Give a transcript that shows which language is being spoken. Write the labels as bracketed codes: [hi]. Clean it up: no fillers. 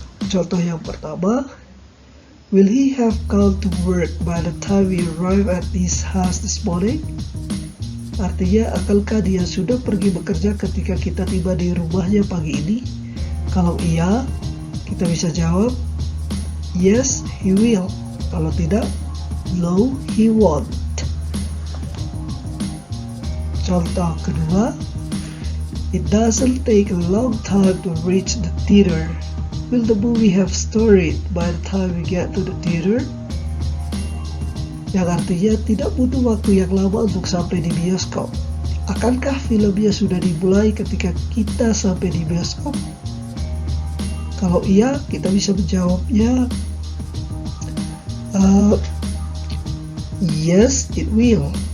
[id] Contoh yang pertama, [en] will he have gone to work by the time we arrive at his house this morning? [id] Artinya, akankah dia sudah pergi bekerja ketika kita tiba di rumahnya pagi ini? Kalau iya, kita bisa jawab, [en] yes, he will. [id] Kalau tidak, [en] no, he won't. [id] Contoh kedua, [en] it doesn't take a long time to reach the theater. Will the movie have started by the time we get to the theater? [id] Yang artinya tidak butuh waktu yang lama untuk sampai di bioskop. Akankah filmnya sudah dimulai ketika kita sampai di bioskop? Kalau iya, kita bisa menjawabnya [en] yes, it will.